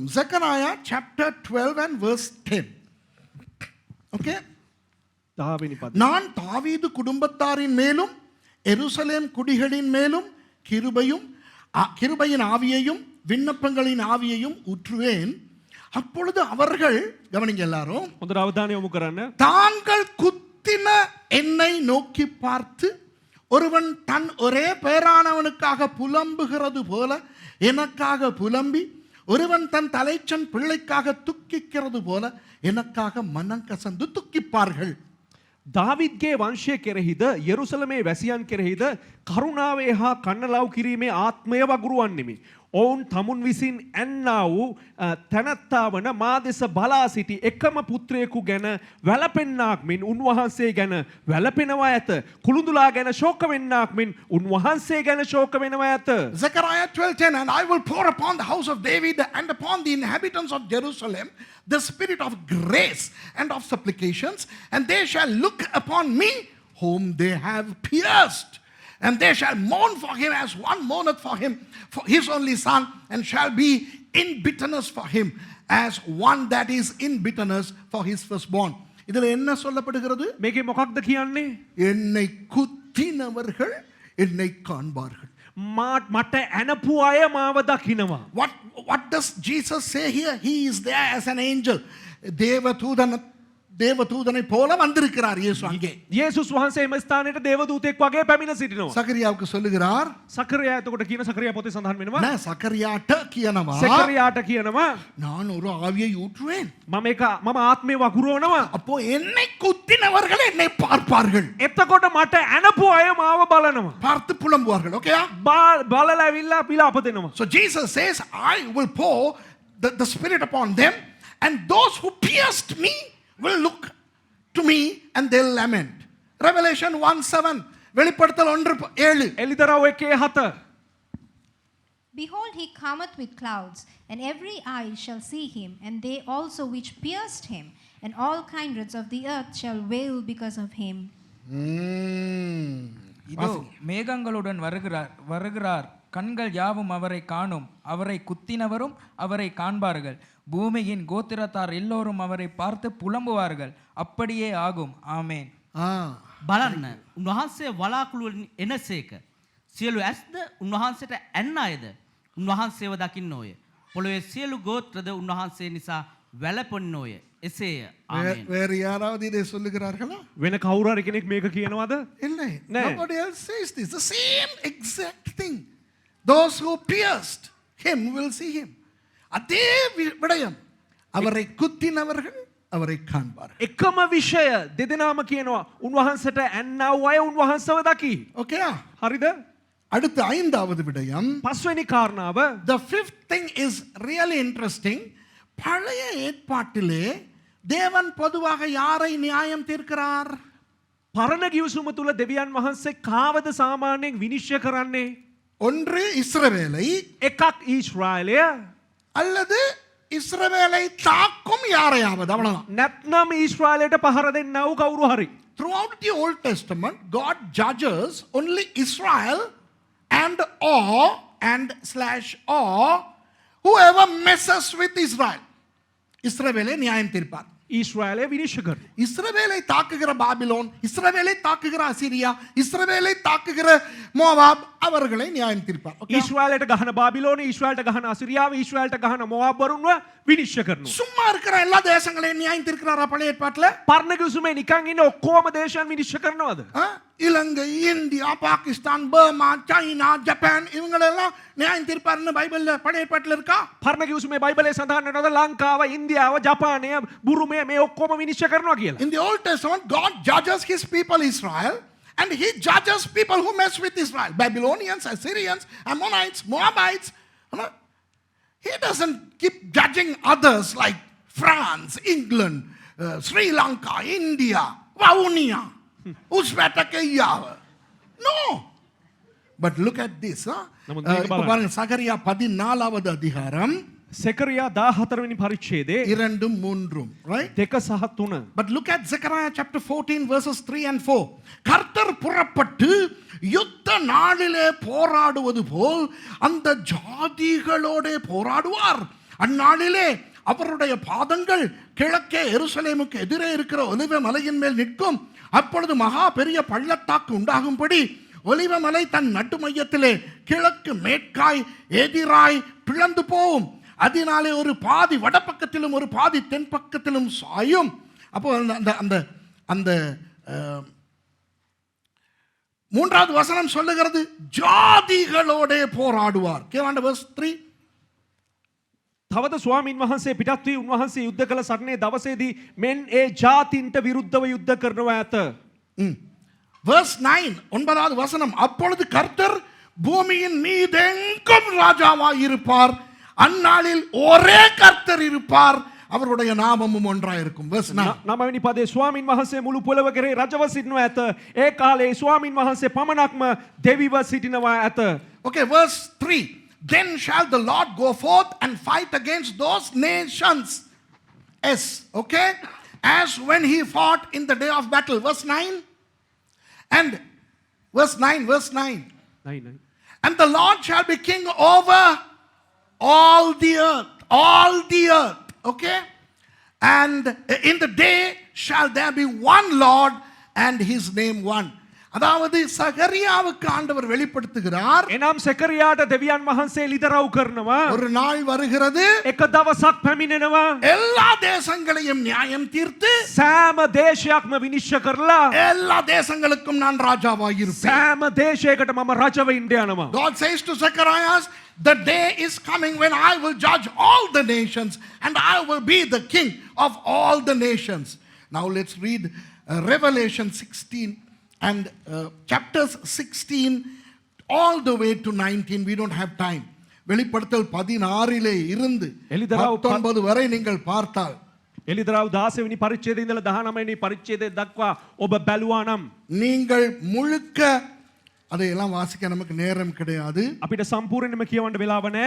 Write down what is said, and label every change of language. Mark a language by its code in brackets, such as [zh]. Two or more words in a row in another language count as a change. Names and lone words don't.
[en] Zechariah chapter 12 and verse 10. Okay? [si] 10 වෙනි පද. [ta] நான் தாவீது குடும்பத்தாரின் மேலும் எருசலேம் குடிகளின் மேலும் கிருபையின் ஆவியையும் விண்ணப்பங்களின் ஆவியையும் ஊற்றுவேன். அப்பொழுது அவர்கள் கவனிங்க எல்லாரும் [si] හොඳට අවධානය යොමු කරන්න. [ta] தாங்கள் குத்தின என்னை நோக்கி பார்த்து ஒருவன் தன் ஒரே பேரானவனுக்காக புலம்புகிறது போல எனக்காக புலம்பி ஒருவன் தன் தலைச்சன் பிள்ளைக்காக துக்கிக்கிறது போல எனக்காக மனம் கசந்து துக்கிப்பார்கள். [si] දාවිද්ගේ වංශය කෙරෙහිද යෙරුසලමේ වැසියන් කෙරෙහිද කරුණාවේ හා කන්නලව් කිරීමේ ආත්මය වගුරුවන්නෙමි. ඔවුන් තමුන් විසින් ඇන්නා වූ තැනැත්තා වන මා දෙස බලා සිටි එකම පුත්‍රයෙකු ගැන වැළපෙන්නාක් මෙන් උන්වහන්සේ ගැන වැළපෙනවා ඇත. කුළුඳුලා ගැන ශෝක වෙන්නාක් මෙන් උන්වහන්සේ ගැන ශෝක වෙනවා ඇත. [en] Zechariah 12:10, and I will pour upon the house of David and upon the inhabitants of Jerusalem the spirit of grace and of supplications, and they shall look upon me whom they have pierced. And they shall mourn for him as one mourneth for him, for his only son, and shall be in bitterness for him, as one that is in bitterness for his firstborn. [ta] இதில் என்ன சொல்லப்படுகிறது? [si] මේකේ මොකක්ද කියන්නේ? [ta] என்னை குத்தினவர்கள் என்னை காண்பார்கள். [si] මට ඇනපු අය මාව දකිනවා. [en] What does Jesus say here? He is there as an angel. [ta] தேவதூதனை போல வந்திருக்கிறார் இயேசு அங்கே. [si] යේසුස් වහන්සේ එම ස්ථානයට දේවදූතෙක් වගේ පැමිණ සිටිනවා. [ta] சகரியாவுக்கு சொல்லுகிறார். [si] සකරියා එතකොට කියන සකරියා පොතේ සඳහන් වෙනවා. [ta] நான் சகரியாட்ட කියනවා. [si] සකරියාට කියනවා [ta] நான் ஒரு ஆவியை ஊற்றுவேன். [si] මම ආත්මේ වගුරුවනවා. [ta] அப்போ என்னை குத்தினவர்கள் என்னை பார்ப்பார்கள். [si] එතකොට මට ඇනපු අය මාව බලනවා. [ta] பார்த்து புலம்புவார்கள். ஓகேயா? [si] බලලා ඇවිල්ලා විලාප දෙනවා. [en] So Jesus says, I will pour the spirit upon them, and those who pierced me will look to me and they'll lament. Revelation 1:7. வெளிப்படுத்தல் 1:7. [si] එලිදරව් 1:7. [en] Behold, he cometh with clouds, and every eye shall see him, and they also which pierced him, and all kindreds of the earth shall wail because of him. [ta] இதோ மேகங்களுடன் வருகிறார் கண்கள் யாவும் அவரை காணும், அவரை குத்தினவரும் அவரை காண்பார்கள், பூமியின் கோத்திரத்தார் எல்லோரும் அவரை பார்த்து புலம்புவார்கள். அப்படியே ஆகும். ஆமென். [si] බලන්න උන්වහන්සේ වලාකුළු එනසේක. සියලු ඇස්ද උන්වහන්සේට ඇන්න අයද උන්වහන්සේව දකින්නෝය. පොළොවේ සියලු ගෝත්‍රද උන්වහන්සේ නිසා වැළපෙන්නෝය. එසේය. ආමේන්. [ta] வேறு யாராவது இதை சொல்லுகிறார்களா? [si] වෙන කවුරු හරි කෙනෙක් මේක කියනවද? [ta] இல்லை. [en] No. Nobody else says this. The same exact thing. Those who pierced him will see him. [ta] அதே விடயம். அவரை குத்தினவர்கள் அவரை காண்பார்கள். [si] එකම විෂය දෙදෙනාම කියනවා උන්වහන්සේට ඇන්නා වූ අය උන්වහන්සේව දකි. [ta] ஓகேயா? [si] හරිද? [ta] அடுத்து ஐந்தாவது விடயம். [si] පස්වෙනි කාරණාව [en] The fifth thing is really interesting. [ta] பழைய ஏற்பாட்டிலே தேவன் பொதுவாக யாரை நியாயம் தீர்க்கிறார்? [si] පරණ ගිවිසුම තුල දෙවියන් වහන්සේ කාවද සාමාන්‍යයෙන් විනිශ්චය කරන්නේ? [ta] ஒன்று இஸ்ரவேலை [si] එකක් ඊශ්‍රායලය [ta] அல்லது இஸ்ரவேலை தாக்கும் யாரையாவது. அவ்வளவுதான். [si] නැත්නම් ඊශ්‍රායලයට පහර දෙන්නා වූ කවුරු හරි. [en] Throughout the Old Testament, God judges only Israel and whoever messes with Israel. [ta] இஸ்ரவேலை நியாயம் தீர்ப்பார். [si] ඊශ්‍රායලය විනිශ්චය කරනවා. [ta] இஸ்ரவேலை தாக்குகிற பாபிலோன், இஸ்ரவேலை தாக்குகிற அசிரியா, இஸ்ரவேலை தாக்குகிற மோவாப் அவர்களை நியாயம் தீர்ப்பார். [en] Okay? [si] ඊශ්‍රායලයට ගහන බාබිලෝන, ඊශ්‍රායලට ගහන අසිරියාව, ඊශ්‍රායලට ගහන මොවාබ් වරුන්ව විනිශ්චය කරනවා. [ta] சும்மா இருக்கிற எல்லா தேசங்களையும் நியாயம் தீர்க்கிறாரா பழைய ஏற்பாட்டுல? [si] පරණ ගිවිසුමේ නිකන් ඉන්න ඔක්කොම දේශයන් විනිශ්චය කරනවද? [ta] இலங்கை, இந்தியா, பாகிஸ்தான், பர்மா, சைனா, ஜப்பான் இவங்களெல்லாம் நியாயம் தீர்ப்பாருன்னு பைபிள்ல பழைய ஏற்பாட்டுல இருக்கா? [si] පරණ ගිවිසුමේ බයිබලයේ සඳහන් වෙනවද ලංකාව, ඉන්දියාව, ජපානය, බුරුමය මේ ඔක්කොම විනිශ්චය කරනවා කියලා? [en] In the Old Testament, God judges his people Israel, and he judges people who mess with Israel. Babylonians, Assyrians, Ammonites, Moabites. He doesn't keep judging others like France, England, Sri Lanka, India, Vaunia, Uzbekistan. No. But look at this. [ta] இப்போ பாருங்க சகரியா 14வது அதிகாரம் [si] සෙකරියා 14 වෙනි පරිච්ඡේදයේ [en] 2 3 right? [si] 2 සහ 3. [en] But look at Zechariah chapter 14 verses 3 and 4. [ta] கர்த்தர் புறப்பட்டு யுத்த நாளிலே போராடுவது போல் அந்த ஜாதிகளோட போராடுவார். அந்நாளிலே அவருடைய பாதங்கள் கிழக்கே எருசலேமுக்கு எதிரே இருக்கிற ஒலிவ மலையின் மேல் நிற்கும். அப்பொழுது மகா பெரிய பள்ளத்தாக்கு உண்டாகும்படி ஒலிவ மலை தன் நட்டு மையத்திலே கிழக்கு மேற்காய் எதிராய் பிளந்து போகும். அதனாலே ஒரு பாதி வடப்பக்கத்திலும் ஒரு பாதி தென் பக்கத்திலும் சாயும். அப்போ அந்த அந்த அந்த மூன்றாவது வசனம் சொல்லுகிறது ஜாதிகளோட போராடுவார். [en] கேவாண்ட verse 3. [si] තවද ස්වාමීන් වහන්සේ පිටත් වී උන්වහන්සේ යුද්ධ කළ සරණේ දවසේදී මෙන් ඒ ජාතින්ට විරුද්ධව යුද්ධ කරනවා ඇත. [ta] Verse 9 ஒன்பதாவது வசனம், அப்பொழுது கர்த்தர் பூமியின் மீதெங்கும் ராஜாவாய் இருப்பார், அந்நாளில் ஒரே கர்த்தர் இருப்பார், அவருடைய நாமமும் ஒன்றாயிருக்கும். [en] Verse 9. [si] නවවෙනි පදේ ස්වාමීන් වහන්සේ මුළු පොළව කෙරේ රජව සිටිනවා ඇත. ඒ කාලේ ස්වාමීන් වහන්සේ පමණක්ම දෙවිව සිටිනවා ඇත. [en] Okay, verse 3. Then shall the Lord go forth and fight against those nations. Yes, okay? As when he fought in the day of battle. Verse 9. And verse 9. [si] නයි නයි. [en] And the Lord shall be king over all the earth. All the earth. Okay? And in the day shall there be one Lord and his name one. [ta] அதாவது சகரியாவுக்கு ஆண்டவர் வெளிப்படுத்துகிறார், [si] එනම් සෙකරියාට දෙවියන් වහන්සේ ලිදරව් කරනවා. [ta] ஒரு நாள் வருகிறது, [si] එක දවසක් පැමිණෙනවා. [ta] எல்லா தேசங்களையும் நியாயம் தீர்த்து [si] සෑම දේශයක්ම විනිශ්චය කරලා [ta] எல்லா தேசங்களுக்கும் நான் ராஜாவாய் இருப்பேன். [si] සෑම දේශයකට මම රජව ඉන්න යනවා. [en] God says to Zacharias, the day is coming when I will judge all the nations and I will be the king of all the nations. Now let's read Revelation 16 and chapters 16 all the way to 19. We don't have time. [ta] வெளிப்படுத்தல் 16 இருந்து எலிதராவ் 19 வரை நீங்கள் பார்த்தால் [si] එලිදරව් 16 වෙනි පරිච්ඡේදයේ ඉඳලා 19 වෙනි පරිච්ඡේදය දක්වා ඔබ බැලුවා නම් [ta] நீங்கள் முழுக்க அதையெல்லாம் வாசிக்க நமக்கு நேரம் கிடையாது. [si] අපිට සම්පූර්ණයෙන්ම කියවන්න වෙලාව නැහැ.